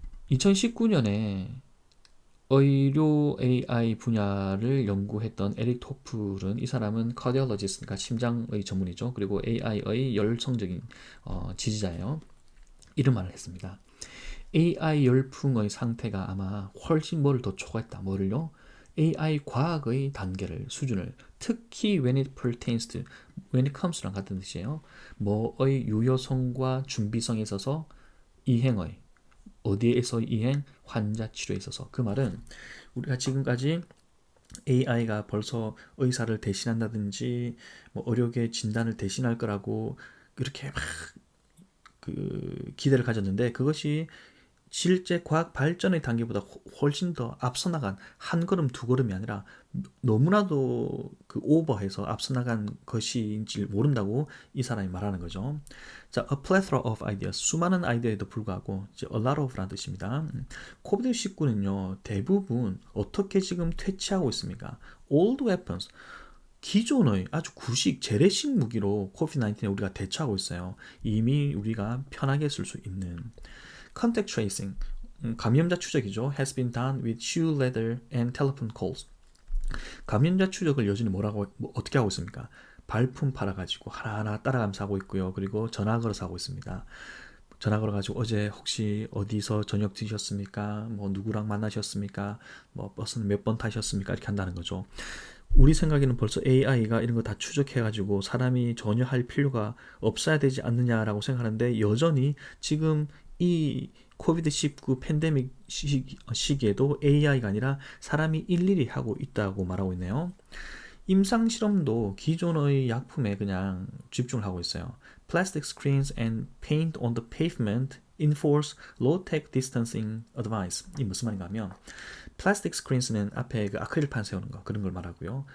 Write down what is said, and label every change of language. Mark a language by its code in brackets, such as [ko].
[ko] 2019년에 의료 AI 분야를 연구했던 에릭 토플은 이 사람은 cardiologist, 그러니까 심장의 전문이죠. 그리고 AI의 열성적인 지지자예요. 이런 말을 했습니다. AI 열풍의 상태가 아마 훨씬 뭐를 더 초과했다. 뭐를요? AI 과학의 단계를, 수준을 특히 [en] when it pertains to, when it comes to [ko] 랑 같은 뜻이에요. 뭐의 유효성과 준비성에 있어서 이행의 어디에서 이행? 환자 치료에 있어서. 그 말은 우리가 지금까지 AI가 벌써 의사를 대신한다든지 뭐 의료계 진단을 대신할 거라고 이렇게 막 기대를 가졌는데 그것이 실제 과학 발전의 단계보다 훨씬 더 앞서 나간 한 걸음 두 걸음이 아니라 너무나도 오버해서 앞서 나간 것인지 모른다고 이 사람이 말하는 거죠. [en] 자, a plethora of ideas. [ko] 수많은 아이디어에도 불구하고 이제 a lot of라는 뜻입니다. 코비드-19는요. 대부분 어떻게 지금 퇴치하고 있습니까? [en] old weapons. [ko] 기존의 아주 구식, 재래식 무기로 코비드-19에 우리가 대처하고 있어요. 이미 우리가 편하게 쓸 수 있는. Contact tracing, 감염자 추적이죠. [en] has been done with shoe leather and telephone calls. [ko] 감염자 추적을 여전히 어떻게 하고 있습니까? 발품 팔아가지고 하나하나 따라가면서 하고 있고요. 그리고 전화 걸어서 하고 있습니다. 전화 걸어가지고 어제 혹시 어디서 저녁 드셨습니까? 뭐 누구랑 만나셨습니까? 뭐 버스는 몇 번 타셨습니까? 이렇게 한다는 거죠. 우리 생각에는 벌써 AI가 이런 거 다 추적해가지고 사람이 전혀 할 필요가 없어야 되지 않느냐라고 생각하는데 여전히 지금 이 코비드-19 팬데믹 시기에도 AI가 아니라 사람이 일일이 하고 있다고 말하고 있네요. 임상 실험도 기존의 약품에 그냥 집중을 하고 있어요. [en] Plastic screens and paint on the pavement enforce low-tech distancing advice. [ko] 이 무슨 말인가 하면 플라스틱 스크린스는 앞에 그 아크릴판 세우는 거 그런 걸 말하고요.